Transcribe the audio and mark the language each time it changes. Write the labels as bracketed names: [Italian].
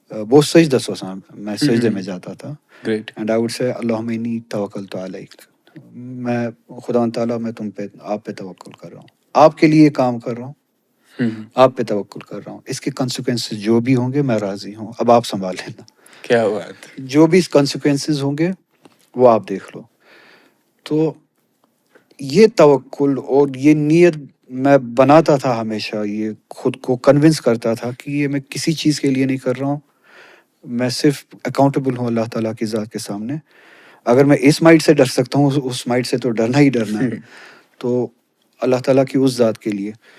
[Urdu] وہ سجدہ سوسان، میں سجدے میں جاتا تھا. Great. [English] and I would say [Arabic] اللہم انی توکلت علیک، [Urdu] میں خدا تعالیٰ میں تم پہ، آپ پہ توکل کر رہا ہوں، آپ کے لیے کام کر رہا ہوں، آپ پہ توکل کر رہا ہوں. اس کے کنسیکوینسز جو بھی ہوں گے میں راضی ہوں، اب آپ سنبھال لینا. کیا بات. جو بھی کنسیکوینسز ہوں گے وہ آپ دیکھ لو. تو یہ توکل اور یہ نیت میں بناتا تھا ہمیشہ، یہ خود کو کنونس کرتا تھا کہ یہ میں کسی چیز کے لیے نہیں کر رہا ہوں، میں صرف اکاؤنٹیبل ہوں اللہ تعالیٰ کی ذات کے سامنے. اگر میں اس مائٹ سے ڈر سکتا ہوں، اس مائٹ سے تو ڈرنا ہی ڈرنا ہے، تو اللہ تعالیٰ کی اس ذات کے لیے.